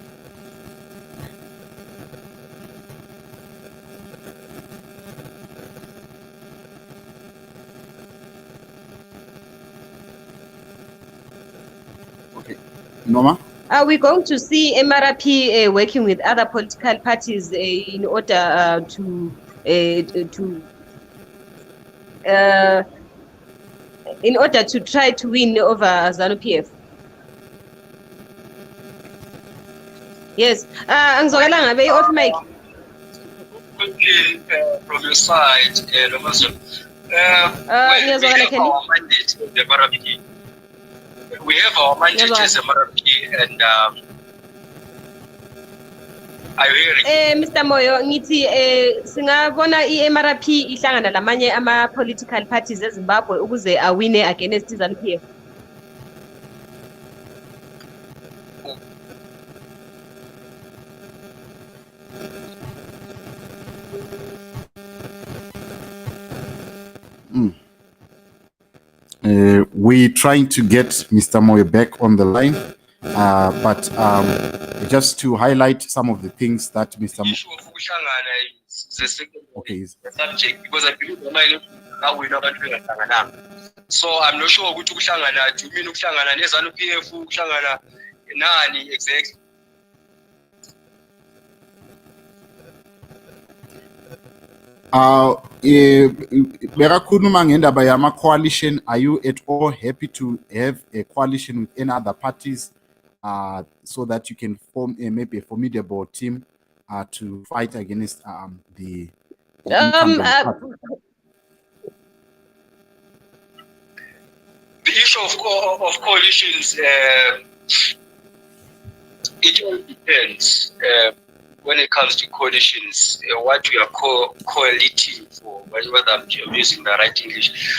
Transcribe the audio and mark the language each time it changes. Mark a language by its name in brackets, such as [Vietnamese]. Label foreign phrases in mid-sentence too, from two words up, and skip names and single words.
[English] Okay. Noma? Are we going to see MRP working with other political parties in order to try to win over ZANU-PF? Yes. [North Ndebele] Angizokela ngabe [English] off mic. From your side, Lomazon, we have our mandate as MRP, and are you hearing? Mr. [North Ndebele] Moyo, ngithi singabona i-MRP ihlangana lamanye ama- [English] political parties [North Ndebele] eZimbabwe ukuze awine against ZANU-PF. [English] We're trying to get Mr. Moyo back on the line, but just to highlight some of the things that Mr. Issue of Ushangana is the second subject, because I believe now we know that we are. So I'm not sure [North Ndebele] ukuthi ukuhlangana, [English] do you mean [North Ndebele] ukuhlangana neZANU-PF, ukuhlangana nani [English] exactly? [North Ndebele] Bekakhuluma ngendaba yama coalition. [English] Are you at all happy to have a coalition with any other parties so that you can form maybe a formidable team to fight against the The issue of coalitions, it all depends when it comes to coalitions, what we are coaliting for, whether I'm using the right English.